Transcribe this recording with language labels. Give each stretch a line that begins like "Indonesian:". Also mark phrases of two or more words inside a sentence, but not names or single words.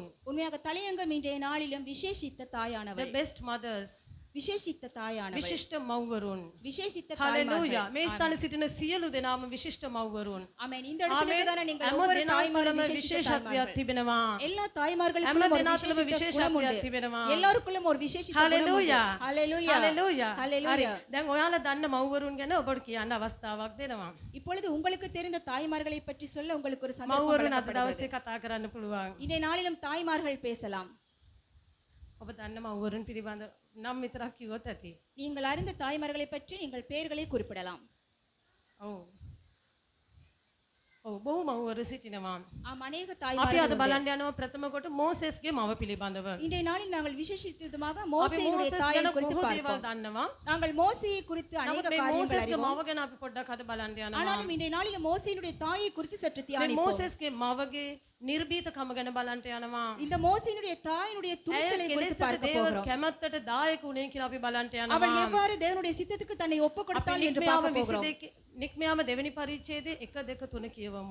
Tamil: உண்மையாக தலையங்கம் இன்றைய நாளிலும் விசேஷித்த the தாயானவர்.
English: best mothers
Tamil: விசேஷித்த தாயானவர்.
Sinhala: විශිෂ්ට මව්වරුන්
Tamil: விசேஷித்த
Sinhala: හalleluya.
Tamil: தாய்மார்கள்.
Sinhala: මේ ස්ථානයේ සිටින සියලු දෙනාම විශිෂ්ට මව්වරුන්.
Tamil: ஆமென். இந்த இடத்துல இருக்கதான நீங்கள்
Sinhala: හැම
Tamil: ஒவ்வொரு
Sinhala: දෙනා
Tamil: தாய்மாரும்
Sinhala: තුළම
Tamil: விசேஷித்த
Sinhala: විශේෂත්වයක්
Tamil: தாய்மார்கள்.
Sinhala: තිබෙනවා.
Tamil: எல்லா தாய்மார்களுக்கும்
Sinhala: හැම
Tamil: ஒரு
Sinhala: දෙනා තුළම
Tamil: விசேஷித்த குணம்
Sinhala: විශේෂත්වයක්
Tamil: உண்டு.
Sinhala: තිබෙනවා.
Tamil: எல்லாருக்குள்ளும் ஒரு விசேஷித்த குணம் உண்டு.
Sinhala: හalleluya.
Tamil: ஹalleluya
Sinhala: හalleluya. හරි.
Tamil: ஹalleluya.
Sinhala: දැන් ඔයාලා දන්න මව්වරුන් ගැන ඔබට කියන්න අවස්ථාවක් දෙනවා.
Tamil: இப்பொழுது உங்களுக்கு தெரிந்த தாய்மார்களை பற்றி சொல்ல உங்களுக்கு ஒரு சந்தர்ப்பம்
Sinhala: මව්වරුන් අද
Tamil: வழங்கப்படுகிறது.
Sinhala: දවසේ කතා කරන්න පුළුවන්.
Tamil: இன்றைய நாளிலும் தாய்மார்கள் பேசலாம்.
Sinhala: ඔබ දන්න මව්වරුන් පිළිබඳ නම් විතරක් කිව්වොත් ඇති.
Tamil: நீங்கள் அறிந்த தாய்மார்களை பற்றி நீங்கள் பெயர்களை குறிப்பிடலாம்.
Sinhala: ඔව්. ඔව් බොහෝ මව්වරු සිටිනවා.
Tamil: ஆம், அநேக
Sinhala: අපි
Tamil: தாய்மார்கள்
Sinhala: අද
Tamil: உண்டு.
Sinhala: බලන්න යනවා ප්‍රථම කොට මෝසෙස්ගේ මව පිළිබඳව.
Tamil: இன்றைய நாளில் நாங்கள் விசேஷித்தமாக
Sinhala: අපි
Tamil: மோசேயினுடைய
Sinhala: මෝසෙස්
Tamil: தாயை
Sinhala: ගැන
Tamil: குறித்து
Sinhala: බොහෝ දේවල්
Tamil: பார்ப்போம்.
Sinhala: දන්නවා.
Tamil: நாங்கள் மோசேயை குறித்து அநேக
Sinhala: නමුත් මේ
Tamil: காரியங்கள்
Sinhala: මෝසෙස්ගේ
Tamil: அறிவோம்.
Sinhala: මව ගැන අපි පොඩ්ඩක් අද බලන්න යනවා.
Tamil: ஆனாலும் இன்றைய நாளில் மோசேயினுடைய தாயை குறித்து சற்று
Sinhala: මේ
Tamil: தியானிப்போம்.
Sinhala: මෝසෙස්ගේ මවගේ නිර්භීතකම ගැන බලන්න යනවා.
Tamil: இந்த மோசேயினுடைய தாயினுடைய
Sinhala: ඇය
Tamil: துணிச்சலை குறித்து
Sinhala: කෙලෙසට
Tamil: பார்க்க
Sinhala: දේව
Tamil: போகிறோம்.
Sinhala: කැමැත්තට දායක වුණේ කියලා අපි බලන්න
Tamil: அவள்
Sinhala: යනවා.
Tamil: எவ்வாறு தேவனுடைய சித்தத்துக்கு தன்னை ஒப்புக்
Sinhala: අපි
Tamil: கொடுத்தாள் என்று
Sinhala: නික්මයාම
Tamil: பார்க்க போகிறோம்.
Sinhala: 22 නික්මයාම දෙවෙනි පරිච්ඡේදයේ 1 2 3 කියවමු.